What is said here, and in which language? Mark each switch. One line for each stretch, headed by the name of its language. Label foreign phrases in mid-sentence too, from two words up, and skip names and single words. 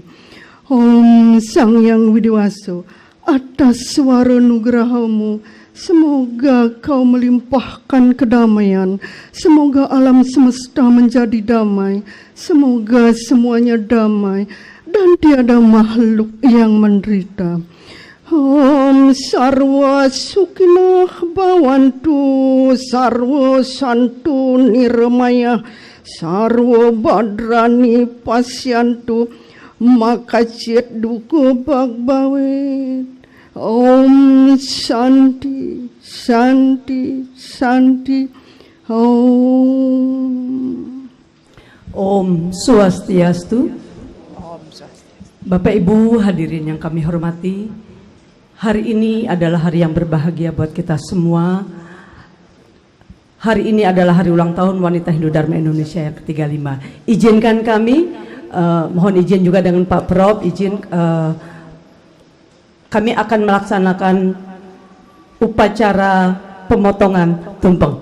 Indonesian: Om Sang Yang Widiwasa, atas suara nugrahamu, semoga kau melimpahkan kedamaian, semoga alam semesta menjadi damai, semoga semuanya damai, dan tiada makhluk yang menderita.
Sanskrit: ॐ सर्वे सुखिनो भवन्तु सर्वे सन्तु निरामयाः सर्वे भद्राणि पश्यन्तु मा कश्चित् दुःखभाग्भवेत्. ॐ शान्तिः शान्तिः शान्तिः. ॐ स्वस्ति अस्तु.
Indonesian: Bapak Ibu hadirin yang kami hormati, hari ini adalah hari yang berbahagia buat kita semua. Hari ini adalah hari ulang tahun Wanita Hindu Dharma Indonesia yang ke-35. Izinkan kami, mohon izin juga dengan Pak Prof, kami akan melaksanakan upacara pemotongan tumpeng.